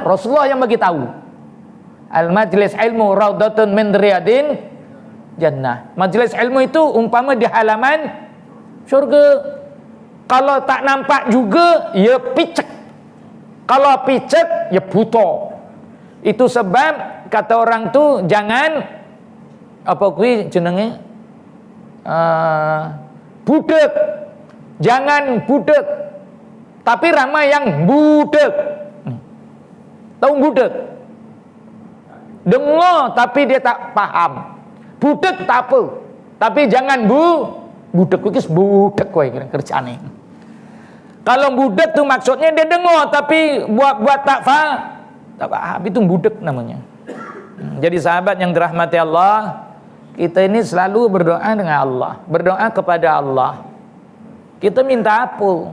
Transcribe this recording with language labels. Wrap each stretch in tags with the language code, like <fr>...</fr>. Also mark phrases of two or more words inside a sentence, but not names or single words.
<ms>Rasulullah yang bagi tahu.</ms> <ar>المجلس علم روضة من رياض جنة.</ar> <ms>Majlis ilmu itu umpama di halaman syurga. Kalau tak nampak juga, ya picek. Kalau picek, ya buta. Itu sebab kata orang tu jangan</ms> <jv>apa kuwi jenenge?</jv> <ms>Budek. Jangan budek. Tapi ramai yang budek. Tahu budek? Dengar tapi dia tak faham. Budek tak apa. Tapi jangan budek</ms> <jv>kuwi budek kowe kerjane.</jv> <ms>Kalau budek tu maksudnya dia dengar tapi buat tak faham, itu budek namanya. Jadi sahabat yang dirahmati Allah, kita ini selalu berdoa dengan Allah, berdoa kepada Allah. Kita minta apa?</ms>